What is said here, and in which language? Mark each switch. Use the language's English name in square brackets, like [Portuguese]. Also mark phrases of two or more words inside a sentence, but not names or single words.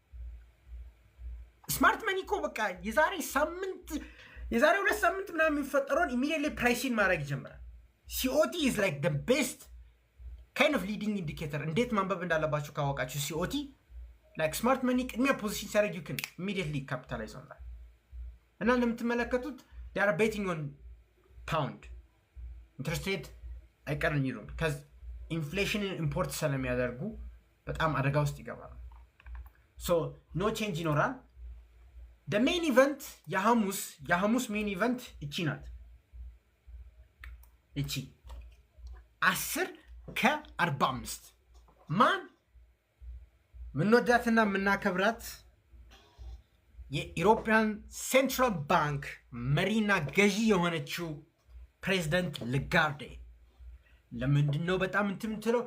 [English] smart money [Amharic] እኮ በቃ የዛሬ 2 ሳምንት ምናምን የሚፈጠረውን [English] immediately pricing [Amharic] ማድረግ ይጀምራል። [English] COT is like the best kind of leading indicator። [Amharic] እንዴት ማንበብ እንዳለባችሁ ካወቃችሁ [English] COT like smart money [Amharic] ቅድሚያ ፖዚሽን ሲያደርግ [English] you can immediately capitalize on that። [Amharic] እና እንደምትመለከቱት [English] they are betting on pound interest rate [Amharic] አይቀርም ይሉም ከዚ ኢንፍሌሽንን ኢምፖርት ስለሚያደርጉ በጣም አደጋ ውስጥ ይገባሉ። [English] so no change [Amharic] ይኖራል። [English] the main event [Amharic] የሐሙስ [English] main event [Amharic] እቺ ናት። እቺ 10:45 ማን ምንወዳትና ምናከብራት የኢሮፒያን ሴንትራል ባንክ መሪና ገዢ የሆነችው ፕሬዚደንት ላጋርዴ። ለምንድን ነው በጣም እንትን የምትለው?